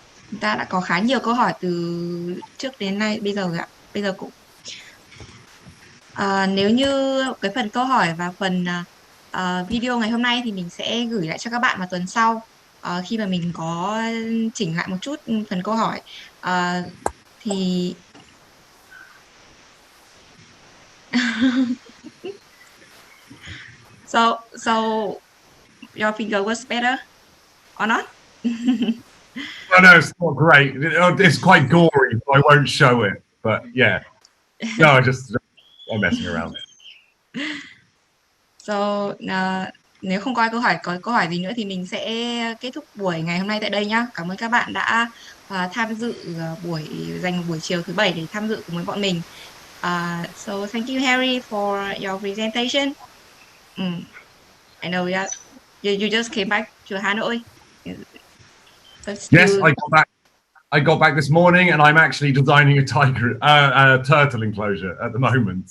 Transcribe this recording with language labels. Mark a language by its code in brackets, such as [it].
[vi] Chúng ta đã có khá nhiều câu hỏi từ trước đến nay bây giờ ạ. bây giờ cũng nếu như cái phần câu hỏi và phần video ngày hôm nay thì mình sẽ gửi lại cho các bạn vào tuần sau, khi mà mình có chỉnh lại một chút phần câu hỏi. [en] Thì so your finger was better or not? Oh, no, it's not great. It's quite gory, so I won't show it. But yeah, no, I'm messing around. [vi] So nếu không có câu hỏi gì nữa thì mình sẽ kết thúc buổi ngày hôm nay tại đây nhá. Cảm ơn các bạn đã tham dự dành một buổi chiều thứ bảy để tham dự cùng với bọn mình. [en] So thank you Harry for your presentation. I know you just came back to Hanoi. But Yes, still, I got back this morning, and I'm actually designing a turtle enclosure at the moment.